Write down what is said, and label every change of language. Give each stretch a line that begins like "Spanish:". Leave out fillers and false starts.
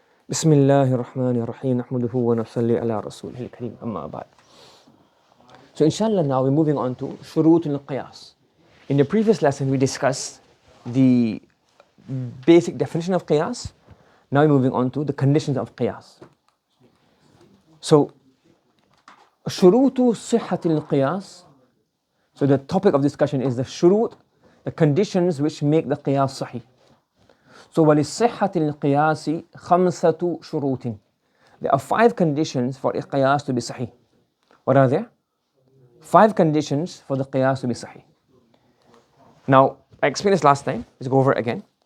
Arabic: بسم الله الرحمن الرحيم نحمده ونصلي على رسوله الكريم أما بعد.
English: So inshallah now we're moving on to
Arabic: شروط القياس.
English: In the previous lesson we discussed the basic definition of qiyas. Now we're moving on to the conditions of qiyas.
Arabic: So شروط صحة القياس.
English: So the topic of discussion is the shurut, the conditions which make the qiyas sahih.
Arabic: So وَلِلصِّحَّةِ الْقِيَاسِ خَمْسَةُ شُرُوطٍ.
English: There are 5 conditions for a qiyas to be sahih. What are there? 5 conditions for the qiyas to be sahih. Now, I explained this last time. Let's go over it again.